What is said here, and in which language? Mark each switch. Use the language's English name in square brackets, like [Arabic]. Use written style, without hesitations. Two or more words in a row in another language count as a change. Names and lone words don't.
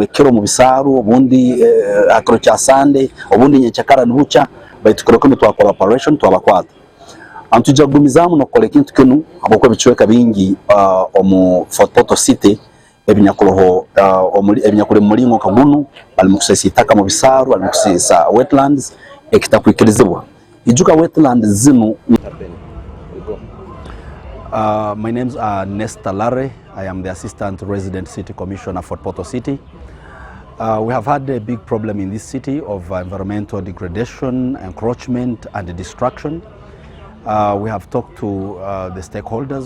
[Tooro] linwekero mu bisaaru obundi akiro kya Sunday obundi nyekyakara nibuca baitukora ko twa collaboration twa bakwate antujagumizamu no kole kintu kinu abako bichweka bingi omu Fort Portal City ebinyakuroho ebinyakure mulingo kagunu bali mukusesa itaka mu bisaru bali mukusesa wetlands ekitakwikirizibwa ijuka wetlands zinu. [English] My name's Nesta Lare. I am the Assistant Resident City Commissioner for Portal City. We have had a big problem in this city of environmental degradation, encroachment and destruction. We have talked to the stakeholders.